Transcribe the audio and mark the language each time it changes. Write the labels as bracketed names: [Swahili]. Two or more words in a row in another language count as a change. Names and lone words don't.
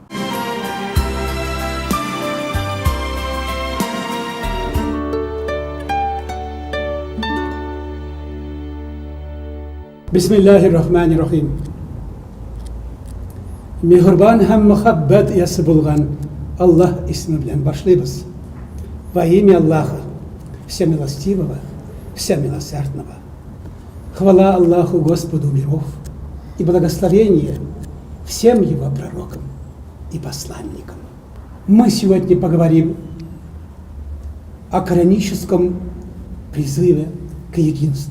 [Arabic] بسم الله الرحمن الرحيم. [Uzbek] Mehribon ham muhabbat egasi bo'lgan Allah ismi bilan boshlaymiz. [Russian] Во имя Аллаха, всемилостивого, всемилосердного. Хвала Аллаху, Господу миров, и благословение всем Его пророкам и посланникам. Мы сегодня поговорим о кораническом призыве к единству.